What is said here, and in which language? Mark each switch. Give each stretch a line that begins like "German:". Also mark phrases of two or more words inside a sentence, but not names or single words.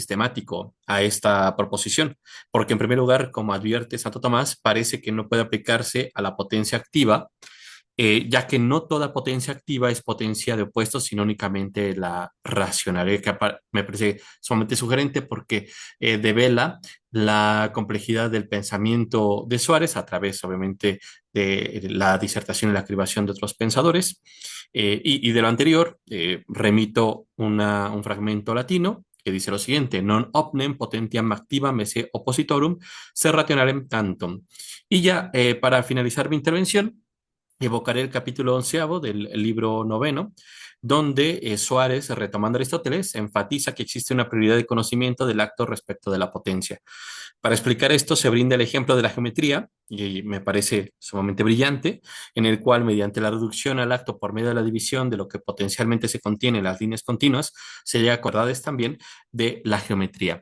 Spanish: sistemático a esta proposición, porque en primer lugar, como advierte Santo Tomás, parece que no puede aplicarse a la potencia activa, ya que no toda potencia activa es potencia de opuestos, sino únicamente la racionalidad, que me parece sumamente sugerente porque devela la complejidad del pensamiento de Suárez a través, obviamente, de la disertación y la cribación de otros pensadores. Y de lo anterior, remito un fragmento latino que dice lo siguiente:
Latin: non omnem potentiam activam esse oppositorum se rationalem tantum.
Spanish: Y ya para finalizar mi intervención, evocaré el capítulo 11 del libro noveno, donde Suárez, retomando a Aristóteles, enfatiza que existe una prioridad de conocimiento del acto respecto de la potencia. Para explicar esto se brinda el ejemplo de la geometría, y me parece sumamente brillante, en el cual mediante la reducción al acto por medio de la división de lo que potencialmente se contiene en las líneas continuas, se llega a acordades también de la geometría.